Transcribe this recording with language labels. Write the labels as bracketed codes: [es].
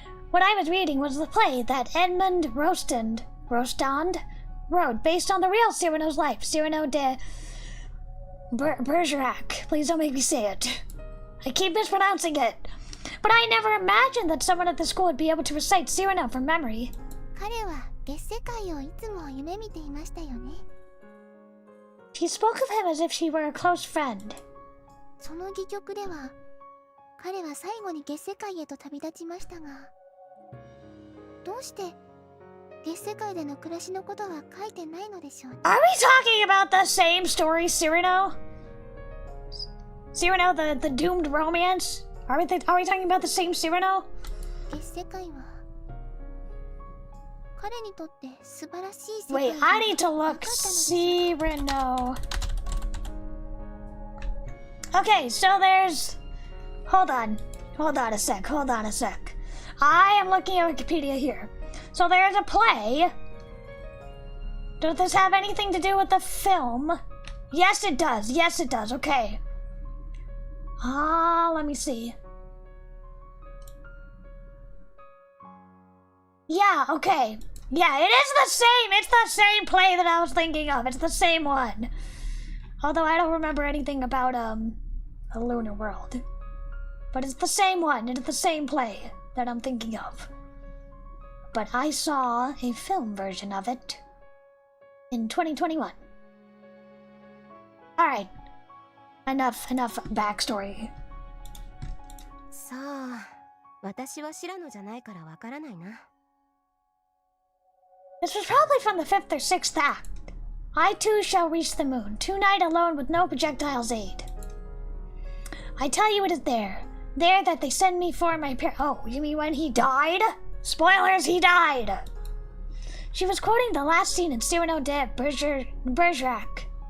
[en] What I was reading was the play that Edmond Rostand wrote based on the real Cyrano's life, Cyrano de Bergerac. Please don't make me say it. I keep mispronouncing it. But I never imagined that someone at the school would be able to recite Cyrano from memory. [ja] 彼は月世界をいつも夢見ていましたよね。 [en] She spoke of him as if she were a close friend. [ja] その戯曲では彼は最後に月世界へと旅立ちましたが、どうして月世界での暮らしのことは書いてないのでしょうね。 [en] Are we talking about the same story, Cyrano? Cyrano, the doomed romance? Are we talking about the same Cyrano? [ja] 月世界は彼にとって素晴らしい世界 [en] Wait, I need to look Cyrano. Okay, so there's... Hold on a sec. I am looking at Wikipedia here. So there's a play. Does this have anything to do with the film? Yes, it does. Okay. Let me see. Yeah, okay. Yeah, it is the same. It's the same play that I was thinking of. It's the same one. Although I don't remember anything about, a lunar world. But it's the same one. It's the same play that I'm thinking of. But I saw a film version of it in 2021. Alright. Enough backstory. [ja] さあ、私はシラノじゃないからわからないな。 [en] This was probably from the 5th or 6th act. I too shall reach the moon, tonight alone with no projectile's aid. I tell you it is there that they send me for my Oh, you mean when he died? Spoilers, he died! She was quoting the last scene in Cyrano de Bergerac.